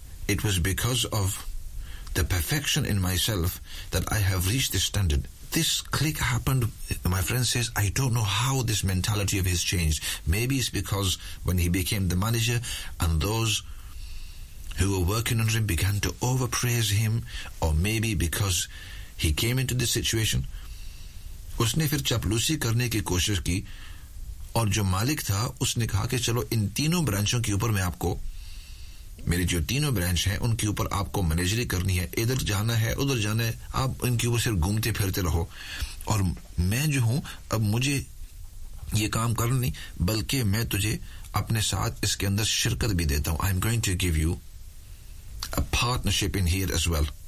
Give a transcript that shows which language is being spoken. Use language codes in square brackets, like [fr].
[en] It was because of the perfection in myself that I have reached this standard. This click happened. My friend says, I don't know how this mentality of his changed. Maybe it's because when he became the manager and those who were working under him began to overpraise him, or maybe because he came into this situation. [hi] Usne fir chaplusi karne ki koshish ki aur jo malik tha usne kaha ki chalo in teenon branchon ke upar main aapko, मेरे जो तीनों branch हैं उनके ऊपर आपको menagerie करनी है. इधर जाना है, उधर जाना है, आप इनके ऊपर सिर्फ घूमते फिरते रहो, और मैं जो हूं अब मुझे ये काम करना नहीं, बल्कि मैं तुझे अपने साथ इसके अंदर शिरकत भी देता हूं. [en] I am going to give you a partnership in here as well.